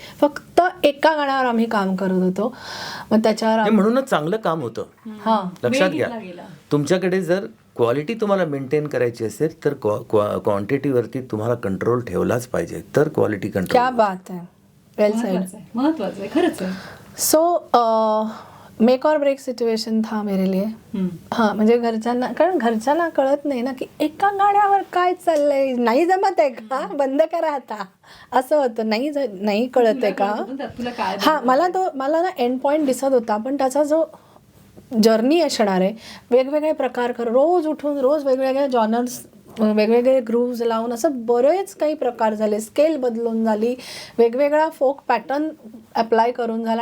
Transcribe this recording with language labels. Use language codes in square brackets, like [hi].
[mr] फक्त एका गाण्यावर आम्ही काम करत होतो. मग त्याच्यावर म्हणूनच चांगलं काम होतं. हां, लक्षात घ्या, तुमच्याकडे जर क्वालिटी तुम्हाला मेंटेन करायची असेल तर क्वांटिटीवरती तुम्हाला कंट्रोल ठेवलाच पाहिजे, तर क्वालिटी कंट्रोल. क्या बात आहे, [en] Well said. [mr] महत्वाचं आहे, खरंच आहे. [hi] सो मेक और ब्रेक सिच्युएशन था मेरे लिए. [mr] हां, म्हणजे घरच्यांना कळत नाही ना की एका गाण्यावर काय चाललंय, नाही जमत आहे का, बंद करा आता, असं होतं. नाही कळत आहे का. हां, मला ना एंड पॉईंट दिसत होता, पण त्याचा जो जर्नी असणार आहे, वेगवेगळे प्रकार रोज उठून रोज वेगवेगळ्या जॉनर्स, वेगवेगळे ग्रूव्ज लावून असं बरेच काही प्रकार झाले, स्केल बदलून झाली, वेगवेगळा फोक पॅटर्न अप्लाय करून झाला.